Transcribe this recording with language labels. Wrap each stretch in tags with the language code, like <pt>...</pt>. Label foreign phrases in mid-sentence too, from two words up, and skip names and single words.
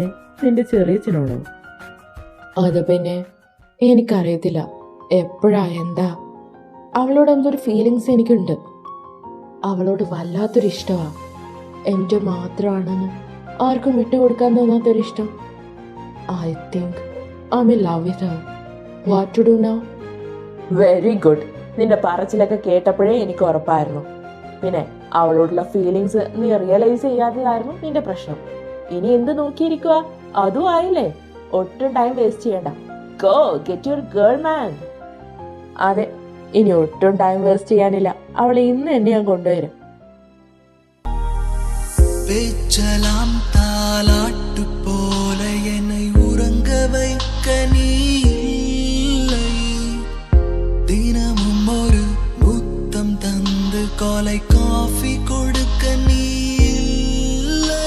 <ml>നിന്റെ ചെറിയച്ചനോടോ? അത് പിന്നെ എനിക്കറിയത്തില്ല എപ്പോഴാ എന്താ. അവളോട് എന്തൊരു ഫീലിങ്സ് എനിക്കുണ്ട്. അവളോട് വല്ലാത്തൊരു ഇഷ്ടമാണ്. എൻ്റെ മാത്രമാണെന്ന് ആർക്കും വിട്ടുകൊടുക്കാൻ തോന്നാത്തൊരിഷ്ടം.</ml> <en>I think I'm in love with her. What to do now? Very good.</en> <ml>നിന്റെ പറച്ചിലൊക്കെ കേട്ടപ്പോഴേ എനിക്ക് ഉറപ്പായിരുന്നു. പിന്നെ അവളോടുള്ള ഫീലിങ്സ് നീ റിയലൈസ് ചെയ്യാത്തതായിരുന്നു നിന്റെ പ്രശ്നം. ഇനി എന്ത് നോക്കിയിരിക്കുക? അതും ആയില്ലേ. ഒട്ടും</ml> <en>time waste</en> <ml>ചെയ്യണ്ട.</ml> <en>go get your girl man.</en> <ml>അതെ, ഇനി ഒട്ടും</ml> <en>time waste</en> <ml>ചെയ്യാനില്ല. അവളെ ഇന്ന് തന്നെ ഞാൻ കൊണ്ടുവരും.</ml> <ta>பேச்சலாம் தாலாட்டு போல என்னை உறங்க வைக்க நீ இல்லை. தினமும் ஒரு முத்தம் தந்து காலை காஃபி கொடுக்க நீ இல்லை.</ta>